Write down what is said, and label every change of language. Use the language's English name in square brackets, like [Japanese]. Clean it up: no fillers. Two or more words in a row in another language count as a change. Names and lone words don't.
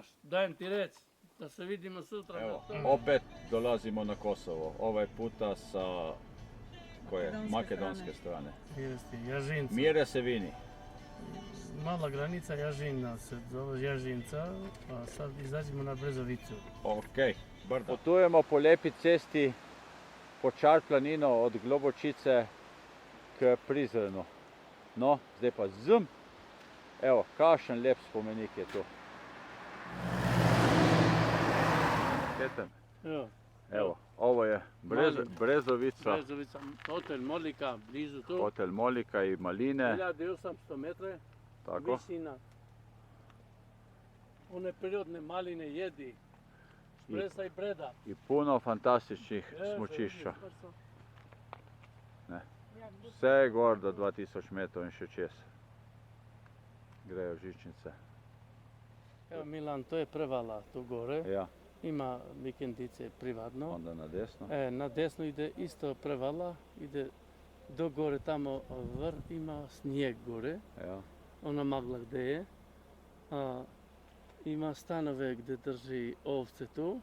[Serbian] Dajem ti rec. Da se vidimo sutra. Evo, opet dolazimo na Kosovo. Ovaj puta sa makedonske strane. Jeste, Jažinca. [Albanian] Mire se vini. [Serbian] Mala granica Jažina se zove Jažinca, a sad izađemo na Brezovicu. Ok, brdo. [Slovenian] Potujemo po lepi cesti po Čar planino od Globočice k Prizrenu. No, zdaj pa zum. Evo, kakšen lep spomenik je tu. [Serbian] Evo, ovo je Brezovica, Brezovica, hotel Molika, blizu tu. hotel Molika i Maline. 1800 metre, Tako. visina. One prirodne maline jedi, špresa i breda. I puno fantastičnih smučišča. [Slovenian] Vse gor do 2000 metrov in še čez. Grejo žičnice. [Serbian] Evo Milan, to je prevala tu gore. Ja, Ima vikendice privatno. onda na desno. Na desno ide isto prevala, ide do gore tamo ima snijeg gore, Ja, ona magla gdje je. Ima stanove gdje drži ovce tu,